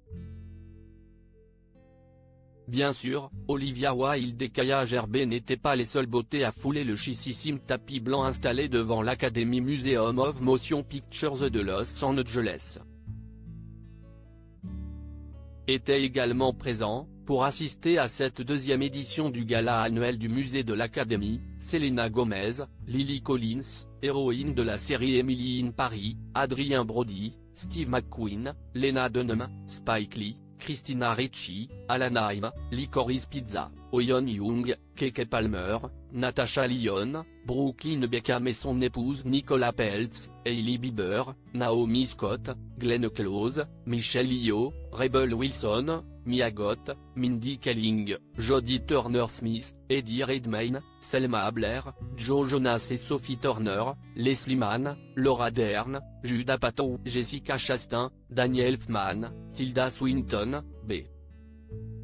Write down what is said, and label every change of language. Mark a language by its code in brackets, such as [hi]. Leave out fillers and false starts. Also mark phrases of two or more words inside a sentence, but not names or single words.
[fr] Bien sûr, Olivia Wilde et Kaia Gerber n'étaient pas les seules beautés à fouler le chississime tapis blanc installé devant l'Academy Museum of Motion Pictures de Los Angeles. Était également présent, pour assister à cette 2e édition du gala annuel du musée de l'Académie, Selena Gomez, Lily Collins, héroïne de la série Emily in Paris, Adrien Brody, Steve McQueen, Lena Dunham, Spike Lee, Christina Ricci, Alan Haim, Licorice Pizza, Oyeon Young, Keke Palmer, Natasha Lyonne, Brooklyn Beckham et son épouse Nicola Peltz, Hailey Bieber, Naomi Scott, Glenn Close, Michelle Yeoh, Rebel Wilson, Mia Goth, Mindy Kaling, Jodie Turner-Smith, Eddie Redmayne, Selma Blair, Joe Jonas et Sophie Turner, Leslie Mann, Laura Dern, Judah Apatow, Jessica Chastain, Daniel Elfman, Tilda Swinton, B. J.